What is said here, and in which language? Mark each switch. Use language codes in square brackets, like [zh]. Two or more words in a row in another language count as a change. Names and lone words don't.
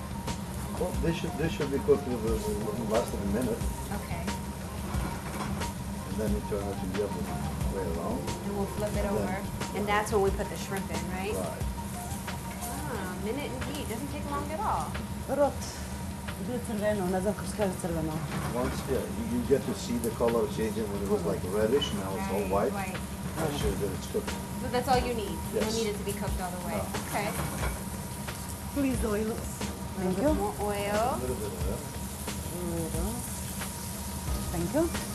[en] Well, this should be cooked with less than a minute, Okay. and then you turn it to the other way around. And we'll flip it over. And that's when we put the shrimp in, right? Right. Ah, minute indeed. Doesn't take long at all. Rot. [hr] Bio crveno, ne znam kako se kaže crveno. [en] Once, yeah, you get to see the color changing when it was like reddish, now it's all white. That shows that it's cooked. So that's all you need. You don't Yes. need it to be cooked all the way. No. Okay. Please oil. A Thank little you. bit more oil. A little bit of that. Little. Thank you.